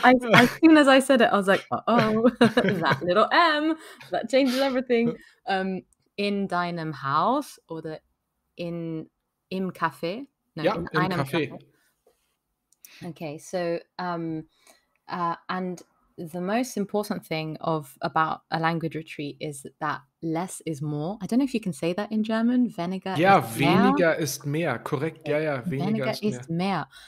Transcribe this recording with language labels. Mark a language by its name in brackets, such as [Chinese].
[English] As soon as I said it, I was like, uh-oh, that little M, that changes everything. [German] In deinem Haus oder im Café? [English] No, in [German] im einem Café. [English] Okay, so and the most important thing about a language retreat is that less is more. I don't know if you can say that in German. [German] Weniger ist mehr. Weniger ist mehr. Korrekt. Ja, weniger ist mehr.